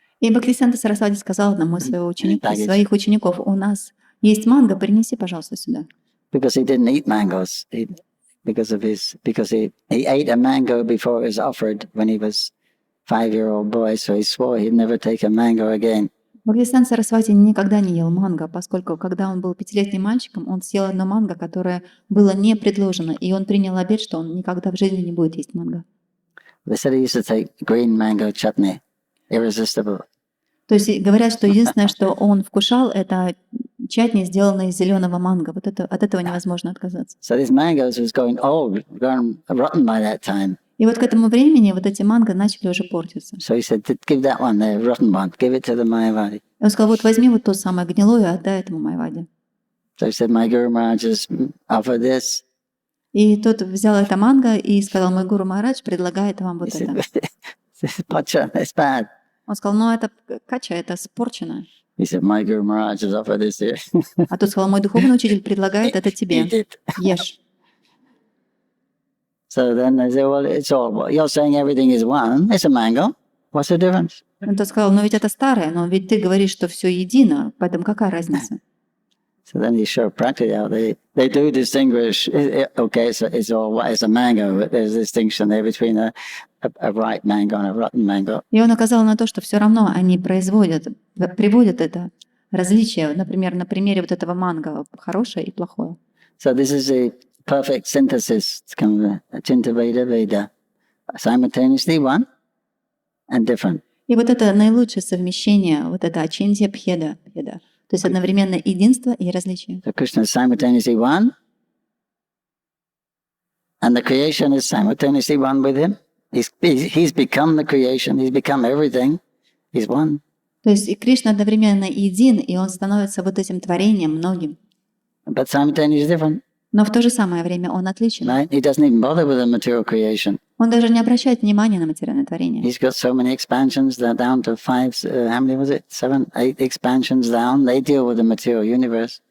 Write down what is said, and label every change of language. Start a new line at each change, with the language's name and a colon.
Russian: И Бхактисиddханта Сарасвати сказал одному из своих учеников, у нас есть манго, принеси, пожалуйста, сюда.
English: Because he didn't eat mangoes, because he ate a mango before it was offered when he was 5-year-old boy, so he swore he'd never take a mango again.
Russian: Бхактисиddханта Сарасвати никогда не ел манго, поскольку когда он был 5-летним мальчиком, он съел одно манго, которое было не предложено, и он принял обет, что он никогда в жизни не будет есть манго.
English: They said he used to take green mango chutney, irresistible.
Russian: То есть говорят, что единственное, что он вкушал, это чатни, сделанные из зеленого манго. Вот это, от этого невозможно отказаться.
English: So these mangoes was going rotten by that time.
Russian: И вот к этому времени вот эти манго начали уже портиться.
English: So he said, give that one there, rotten one, give it to the Mayavadi.
Russian: Он сказал, вот возьми вот то самое гнилое и отдай этому Майаваде.
English: So he said, my Guru Maharaj just offered this.
Russian: И тот взял это манго и сказал: мой гуру Махарадж предлагает вам вот
English: He said,
Russian: это.
English: this is pacha, it's bad.
Russian: Он сказал: ну это кача, это спорчено.
English: He said, my Guru Maharaj has offered this here.
Russian: А тот сказал: мой духовный учитель предлагает это
English: Eat
Russian: тебе.
English: it.
Russian: Ешь.
English: So then they say, well, it's all, well, you're saying everything is one. It's a mango. What's the difference?
Russian: Он тот сказал: ну ведь это старое, но ведь ты говоришь, что все едино, поэтому какая разница?
English: So then he showed practically how they do distinguish. Okay, it's all it's a mango, but there's a distinction there between a ripe mango and a rotten mango.
Russian: И он указал на то, что все равно они приводят это различие, например, на примере вот этого манго, хорошее и плохое.
English: So this is a perfect synthesis. It's kind of a Chinta Veda Veda, simultaneously one and different.
Russian: И вот это наилучшее совмещение, вот это ачинтья бхеда, то есть одновременно единство и различие.
English: So Krishna is simultaneously one, and the creation is simultaneously one with him. He's become the creation. He's become everything. He's one.
Russian: То есть и Кришна одновременно един, и он становится вот этим творением многим.
English: But simultaneously different.
Russian: Но в то же самое время он отличен.
English: Right? He doesn't even bother with the material creation.
Russian: Он даже не обращает внимания на материальное творение.
English: He's got so many expansions. They're down to 5. How many was it? 7, 8 expansions down. They deal with the material universe.